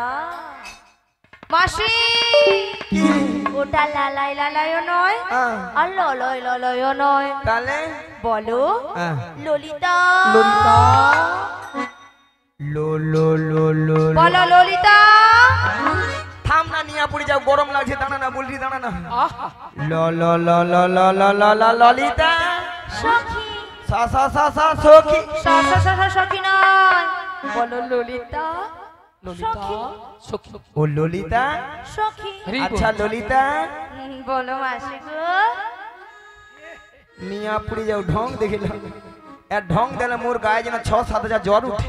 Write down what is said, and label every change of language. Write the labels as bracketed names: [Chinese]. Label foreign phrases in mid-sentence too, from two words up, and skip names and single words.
[Bangla] মাসি ওটা লালাই লালাইও নয় আর ললয় ললয়ও নয়, তাহলে বলো ললিতা। ললিতা লো লো লো লো বলো ললিতা। থাম না, নিয়ে পড়ে যাও, গরম লাগছে, দাঁড়া না, বলছি দাঁড়া না। ল ল ল ল ল ল ল ল ললিতা সখী। সা সা সা সা সখী। সখী নয়, বলো ললিতা। ললিতা সখী। ও ললিতা সখী। আচ্ছা ললিতা বলো মাসি গো। নিয়ে পড়ে যাও, ঢং দেখিলাম এর ঢং দিলে মোর গায়ে যেন 6-7 হাজার জ্বর উঠে।